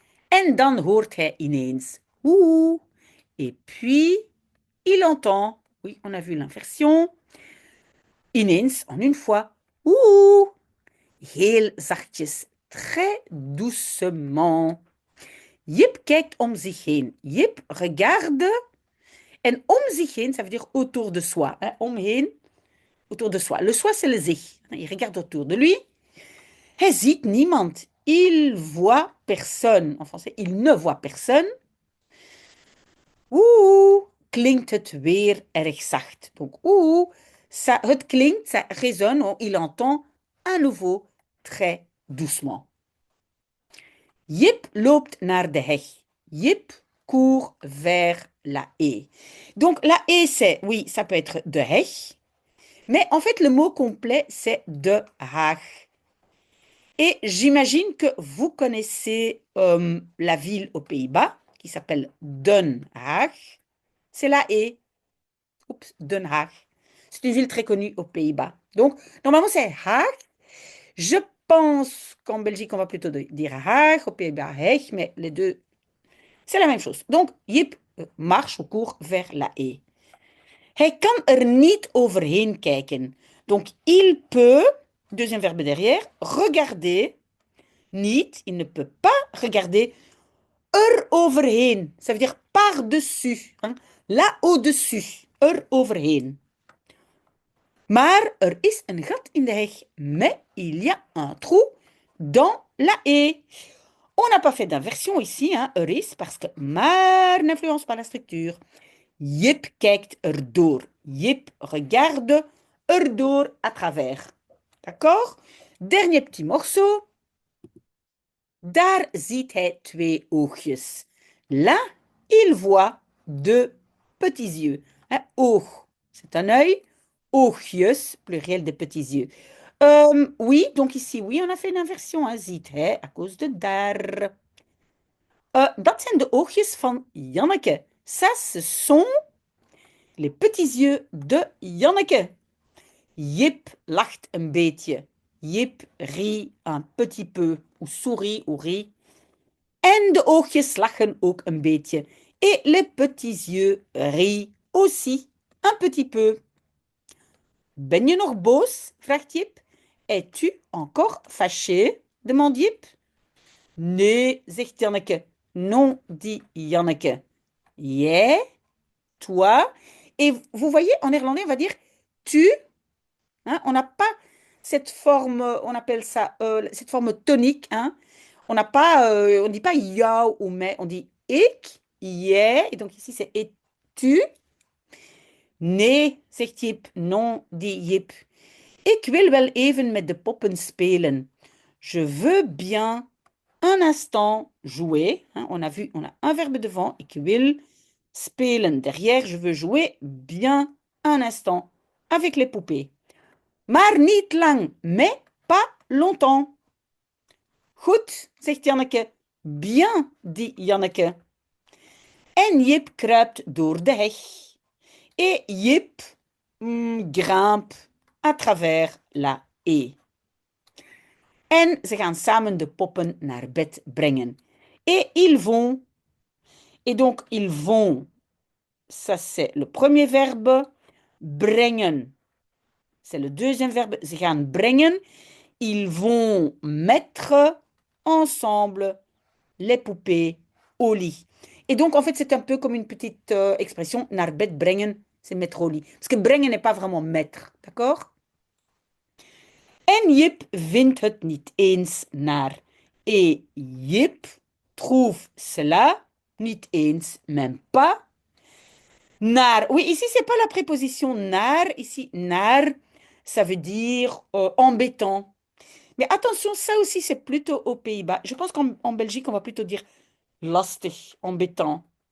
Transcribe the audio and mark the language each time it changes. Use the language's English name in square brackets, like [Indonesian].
[Dutch] En dan hoort hij ineens oeh. [French] Et puis, il entend, oui, on a vu l'inversion, ineens, en une fois, oeh, [Dutch] heel zachtjes, [French] très doucement. [Dutch] Jip kijkt om zich heen. [French] Jip regarde. En [Dutch] om zich heen, [French] ça veut dire autour de soi. Hein, omheen, autour de soi. Le soi, c'est le zich. Il regarde autour de lui. [Dutch] Hij ziet niemand. [French] Il voit personne. En français, il ne voit personne. [Dutch] Oeh, klinkt het weer erg zacht. [French] Donc, oeh, ça, het klinkt, ça résonne, il entend à nouveau très doucement. [Dutch] Jip loopt naar de heg. [French] Jip court vers la haie. Donc, la haie, c'est, oui, ça peut être de heg, mais en fait, le mot complet, c'est de haag. Et j'imagine que vous connaissez la ville aux Pays-Bas, qui s'appelle Den Haag. C'est la haie. Oups, Den Haag. C'est une ville très connue aux Pays-Bas. Donc, normalement, c'est Haag. Je pense qu'en Belgique, on va plutôt dire Haag, aux Pays-Bas Haag, mais les deux, c'est la même chose. Donc, Jip marche ou court vers la haie. [Dutch] Hij kan er niet overheen kijken. [French] Donc, il peut, deuxième verbe derrière, regarder, niet, il ne peut pas regarder er overheen. Ça veut dire par-dessus. Hein? Là au-dessus. [Dutch] Er overheen. Maar er is een gat in de heg. [French] Mais il y a un trou dans la haie. On n'a pas fait d'inversion ici, hein, er is, parce que maar n'influence pas la structure. [Dutch] Jip kijkt erdoor. [French] Jip regarde erdoor à travers. D'accord? Dernier petit morceau. [Dutch] Daar ziet hij twee oogjes. [French] Là, il voit deux petits yeux. Hein, oog, c'est un œil. Oogjes, pluriel de petits yeux. Oui, donc ici, oui, on a fait une inversion. Hein, ziet hij, à cause de daar. [Dutch] Dat zijn de oogjes van Janneke. [French] Ça, ce sont les petits yeux de Janneke. [Dutch] Jip lacht een beetje. [French] Jip rit un petit peu. Ou sourit ou rit. [Dutch] En de oogjes lachen ook een beetje. [French] Et les petits yeux rient aussi un petit peu. [Dutch] Ben je nog boos? Vraagt Jip. [French] Es-tu encore fâché? Demande Jip. [Dutch] Nee, zegt Janneke. [French] Non, dit Janneke. [Dutch] Jij, toi. [French] Et vous voyez, en néerlandais, on va dire tu. Hein, on n'a pas cette forme, on appelle ça, cette forme tonique. Hein. On n'a pas, on dit pas jou ou mais, on dit ik, jij. Et donc ici, c'est et tu. [Dutch] Nee, zegt Jip. [French] Non, dit Jip. [Dutch] Ik wil wel even met de poppen spelen. [French] Je veux bien un instant jouer. Hein, on a vu, on a un verbe devant. [Dutch] Ik wil spelen. [French] Derrière, je veux jouer bien un instant avec les poupées. [Dutch] Maar niet lang, [French] mais pas longtemps. [Dutch] Goed, zegt Janneke. [French] Bien, dit Janneke. [Dutch] En Jip kruipt door de heg. [French] Et Jip grimpe à travers la haie. [Dutch] En ze gaan samen de poppen naar bed brengen. [French] Et ils vont. Et donc, ils vont. Ça, c'est le premier verbe. Brengen. C'est le deuxième verbe. [Dutch] Ze gaan brengen. [French] Ils vont mettre ensemble les poupées au lit. Et donc, en fait, c'est un peu comme une petite expression. [Dutch] Naar bed brengen, [French] c'est mettre au lit. Parce que brengen n'est pas vraiment mettre. D'accord? [Dutch] En Jip vindt het niet eens naar. [French] Et Jip trouve cela [Dutch] niet eens, [French] même pas. Naar. Oui, ici, c'est pas la préposition naar. Ici, naar, ça veut dire embêtant. Mais attention, ça aussi, c'est plutôt aux Pays-Bas. Je pense qu'en Belgique, on va plutôt dire lastig, embêtant.